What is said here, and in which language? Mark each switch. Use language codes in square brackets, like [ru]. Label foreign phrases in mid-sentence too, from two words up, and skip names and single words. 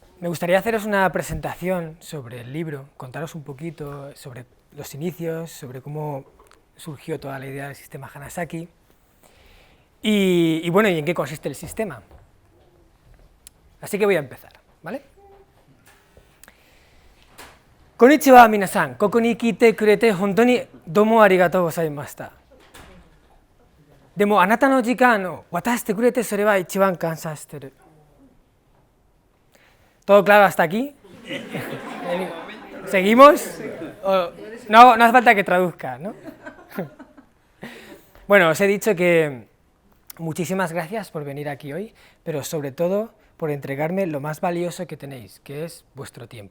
[es] Me gustaría haceros una presentación sobre el libro, contaros un poquito sobre los inicios, sobre cómo surgió toda la idea del sistema Hanasaki y bueno, y en qué consiste el sistema. Así que voy a empezar, ¿vale? [ja] こんにちは皆さん、ここに来てくれて本当にどうもありがとうございました. でもあなたの時間を渡してくれてそれは一番感謝してる. [es] ¿Todo claro hasta aquí? ¿Seguimos? No hace falta que traduzca, ¿no? Bueno, os he dicho que muchísimas gracias por venir aquí hoy, pero sobre todo por entregarme lo más valioso que tenéis, que es vuestro tiempo.